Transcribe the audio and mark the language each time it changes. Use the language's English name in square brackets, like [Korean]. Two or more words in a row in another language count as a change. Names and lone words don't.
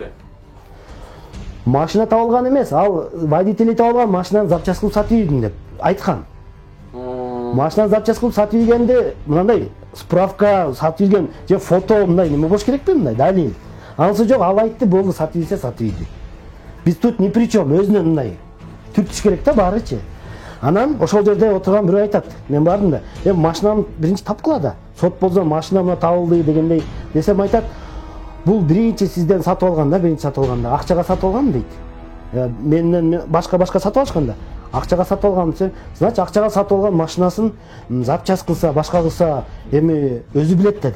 [Kyrgyz] Машина табылган эмес, ал водитель табылган машинаны запчасть кылып сатып ийдим деп айткан. Машинаны запчасть кылып сатып ийгенде мындай справка сатып ийген же фото мындай неме болуш керекпи, мындай далил. Анысы жок, ал айтты, болду, сатып ийсе сатып ийди. Биз [Russian] тут ни при чем, [Kyrgyz] өзүнөн мындай түртүш керек да баарычы. Анан ошол жерде отурган бирөө айтат, мен бардым да, машинам биринчи тапкыла да, сот болсо машинам табылды дегендей десем айтат, бул биринчи сизден сатып алганда, биринчи сатып алганда акчага сатып алган дейт. Менден башка сатып алышкан да. Акчага сатып алган десем, значит акчага сатып алган машинасын запчас кылса, башка кылса, эми өзү билет да дейт.